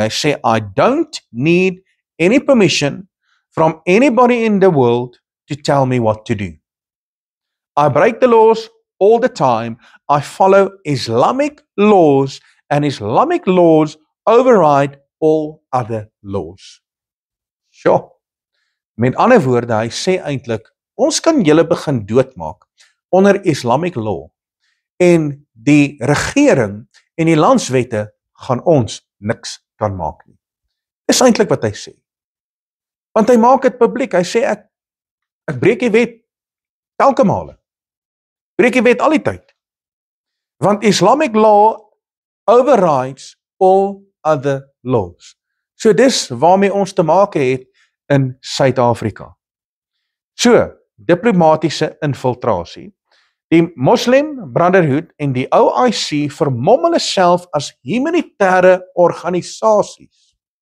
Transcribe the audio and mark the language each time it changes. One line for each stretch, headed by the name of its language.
Afrikaans: Hy sê,
English: I don't need any permission from anybody in the world to tell me what to do. I break the laws all the time. I follow Islamic laws and Islamic laws override all other laws. Sure.
Afrikaans: Met ander woorde, hy sê eintlik, ons kan julle begin doodmaak onder Islamic law en die regering en die landswette gaan ons niks kan maak nie. Dis eintlik wat hy sê. Want hy maak dit publiek. Hy sê ek breek die wet elke male. Breek die wet al die tyd.
English: Want Islamic law overrides all other laws.
Afrikaans: So dis waarmee ons te maak het in Suid-Afrika. So, diplomatisiese infiltrasie. Die Muslim Brotherhood en die OIC vermom hulle self as humanitêre organisasies.